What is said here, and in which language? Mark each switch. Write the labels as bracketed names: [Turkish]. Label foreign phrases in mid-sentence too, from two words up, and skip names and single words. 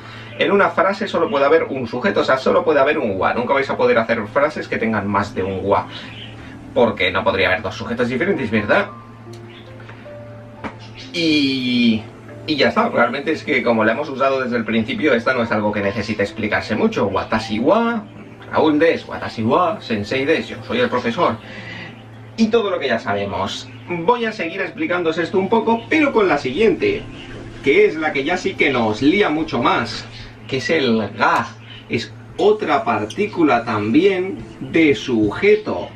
[Spanish] En una frase solo puede haber un sujeto, o sea, solo puede haber un wa, nunca vais a poder hacer frases que tengan más de un wa, porque no podría haber dos sujetos diferentes, ¿verdad? Y ya está, realmente es que como la hemos usado desde el principio, esta no es algo que necesite explicarse mucho. [Japanese] 私はラウルです, 私は先生です, [Spanish] yo soy el profesor. Y todo lo que ya sabemos. Voy a seguir explicándoos esto un poco, pero con la siguiente, que es la que ya sí que nos lía mucho más, que es el ga. Es otra partícula también de sujeto.